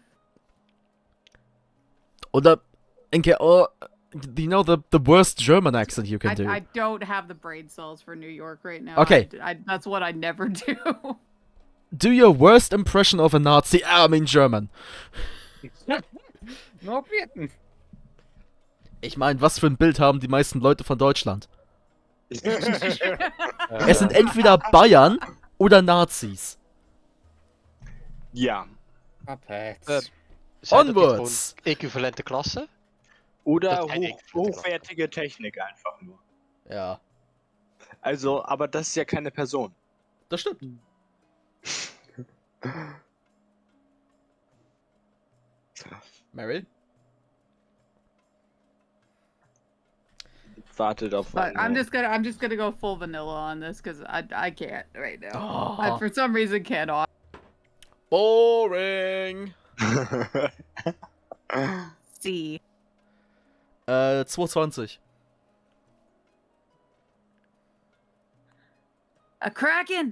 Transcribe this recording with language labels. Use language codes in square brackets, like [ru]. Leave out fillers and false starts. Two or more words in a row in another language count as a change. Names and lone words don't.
[en] Oder, or, you know the worst German accent you can do? I don't have the brain cells for New York right now. Okay. That's what I never do. Do your worst impression of a Nazi, I mean German. No bitten. [de] Ich meine, was für ein Bild haben die meisten Leute von Deutschland? Es sind Äh, entweder Bayern oder Nazis. Ja. [en] Puppets. [nl] zijn dat niet gewoon [en] Onwards. [nl] equivalente klassen? [de] Oder Das ist kein Equivalent. hochwertige Technik einfach nur. Ja, Also, aber das ist ja keine Person. das stimmt. Meryl? Wartet auf [en] But I'm [de] eine- [en] just gonna go full vanilla on this because I can't right now. Oh, I for some reason cannot. boring. See. 220. A kraken!